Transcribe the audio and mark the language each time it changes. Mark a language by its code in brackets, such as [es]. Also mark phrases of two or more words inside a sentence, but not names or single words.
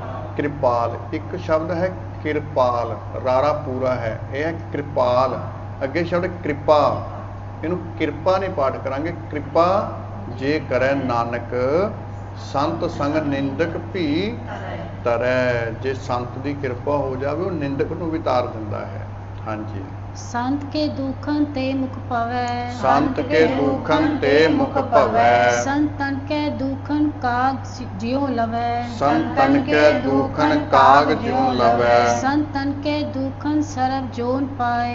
[pa] ਇੱਕ ਸ਼ਬਦ ਹੈ ਕਿਰਪਾਲ, ਰਾਰਾ ਪੂਰਾ ਹੈ, ਇਹ ਹੈ ਕਿਰਪਾਲ। ਅੱਗੇ ਸ਼ਬਦ ਕਿਰਪਾ, ਇਹਨੂੰ ਕਿਰਪਾ ਨਹੀਂ ਪਾਠ ਕਰਾਂਗੇ, ਕਿਰਪਾ ਜੇ ਕਰੈ ਨਾਨਕ ਸੰਤ ਸੰਗ ਨਿੰਦਕ ਭੀ ਤਰੈ। ਜੇ ਸੰਤ ਦੀ ਕਿਰਪਾ ਹੋ ਜਾਵੇ ਉਹ ਨਿੰਦਕ ਨੂੰ ਵੀ ਤਾਰ ਦਿੰਦਾ ਹੈ। ਹਾਂਜੀ। ਸੰਤ ਕੇ ਦੁਖਨ ਤੇ ਮੁਖ ਪਵੈ, ਸੰਤ ਕੇ ਦੁਖਨ ਤੇ ਮੁਖ ਪਵੈ, ਸੰਤਨ ਕੇ ਦੁਖਨ ਕਾਗ ਜਿਓ ਲਵੈ, ਸੰਤਨ ਕੇ ਦੁਖਨ ਕਾਗ ਜਿਉਂ ਲਵੈ, ਸੰਤਨ ਕੇ ਦੁਖਨ ਸਰਪ ਜੋਨ ਪਾਏ,